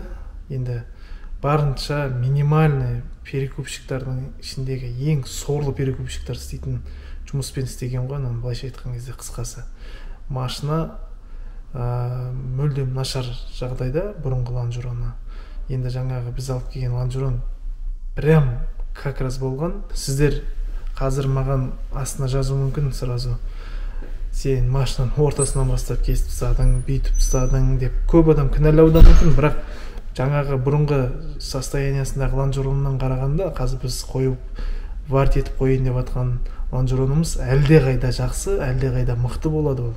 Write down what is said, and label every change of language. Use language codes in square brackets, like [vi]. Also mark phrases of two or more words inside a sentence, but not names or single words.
[kk] Енді барынша минимальный перекупщиктардың ішіндегі ең сорлы перекупщиктар істейтін жұмыспен істеген ғой, былайша айтқан кезде қысқасы. Машина мүлдем нашар жағдайда бұрынғы лонжероны. Енді жаңағы біз алып келген лонжерон [ru] прям как раз [kk] болған. Сіздер қазір маған астына жазу мүмкін сразу. Сен машинаның ортасынан бастап кесіп тастадың, бүйтіп тастадың деп көп адам кінәлауы мүмкін, бірақ жаңағы бұрынғы состояниясындағы лонжероннан қарағанда қазір біз қойып варт етіп қойын деп атқан лонжеронымыз әлде қайда жақсы, әлде қайда мықты болады ол.